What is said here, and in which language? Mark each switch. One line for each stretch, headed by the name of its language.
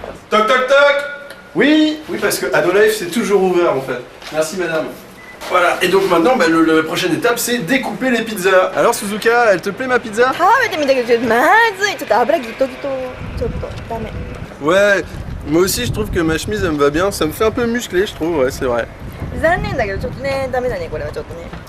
French: Toc toc toc. Oui, parce que No Life c'est toujours ouvert en fait. Merci madame. Voilà, et donc maintenant, la prochaine étape c'est découper les pizzas. Alors Suzuka, elle te plaît ma pizza?
Japanese: 食べてみたけどちょっとまずいちょっと油ギトギトちょっとダメ
French: Ouais, moi aussi je trouve que ma chemise elle me va bien, ça me fait un peu musclé je trouve, ouais c'est vrai.
Japanese: 残念だけどちょっとねダメだねこれはちょっとね